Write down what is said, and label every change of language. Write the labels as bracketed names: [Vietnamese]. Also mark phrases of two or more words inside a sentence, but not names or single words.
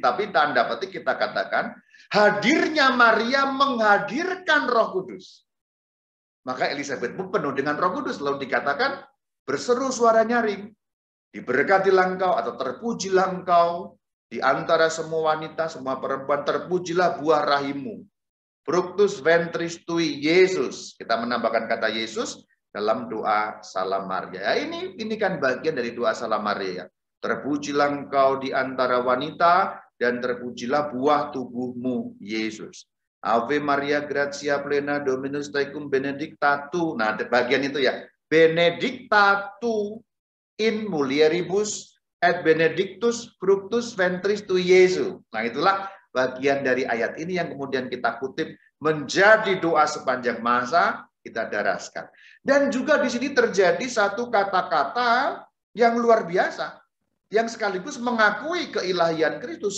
[Indonesian] Tapi tanda petik kita katakan, hadirnya Maria menghadirkan Roh Kudus. Maka Elisabet pun penuh dengan Roh Kudus. Lalu dikatakan, berseru suara nyaring. Diberkatilah engkau atau terpujilah engkau. Di antara semua wanita, semua perempuan, terpujilah buah rahimmu. [Latin] Fructus ventris tui, [Indonesian] Yesus. Kita menambahkan kata Yesus dalam doa Salam Maria. Ya, ini kan bagian dari doa Salam Maria. Terpujilah engkau di antara wanita, dan terpujilah buah tubuhmu, Yesus. [Latin] Ave Maria, gratia plena, Dominus tecum, benedicta tu. [Indonesian] Nah, bagian itu ya. [Latin] Benedicta tu in mulieribus, et benedictus fructus ventris tu Yesus. [Indonesian] Nah, itulah bagian dari ayat ini yang kemudian kita kutip menjadi doa sepanjang masa. kita daraskan. Dan juga di sini terjadi satu kata-kata yang luar biasa, yang sekaligus mengakui keilahian Kristus.